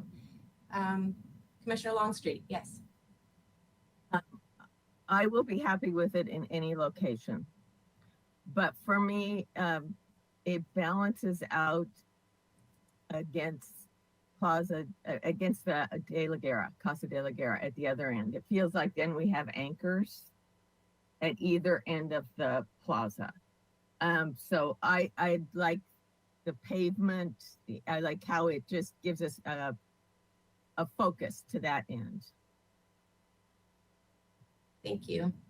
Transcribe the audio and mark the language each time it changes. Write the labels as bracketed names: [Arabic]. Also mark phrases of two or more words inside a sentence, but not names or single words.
[English] Commissioner Longstreet, yes. I will be happy with it in any location. But for me, it balances out against Plaza, against the de la Guerra, Casa de la Guerra at the other end. It feels like then we have anchors at either end of the plaza. So I like the pavement. I like how it just gives us a focus to that end. Thank you.